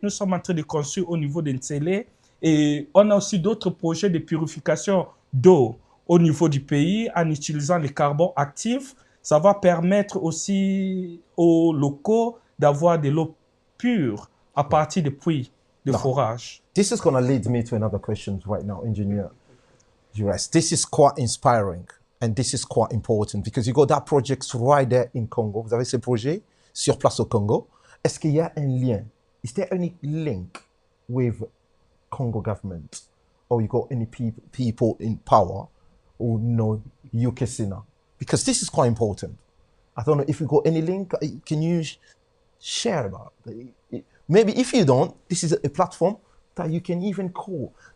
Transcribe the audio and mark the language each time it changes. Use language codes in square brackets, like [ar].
[fr] Nous sommes en train de construire au niveau d'Nsele. Et on a aussi d'autres projets de purification d'eau au niveau du pays en utilisant le carbone actif. Ça va permettre aussi aux locaux d'avoir de l'eau pure à partir des puits de forage. [en] This is going to lead me to another question right now, Engineer Juras. This is quite inspiring and this is quite important because you got that project right there in Congo. [fr] Vous avez ce projet sur place au Congo. Est-ce qu'il y a un lien? [en] Is there any link with Congo government, or you got any people in power who know Ukcena? Because this is quite important. I don't know if you got any link. Can you share about it? Maybe if you don't, this is a platform that you can even call.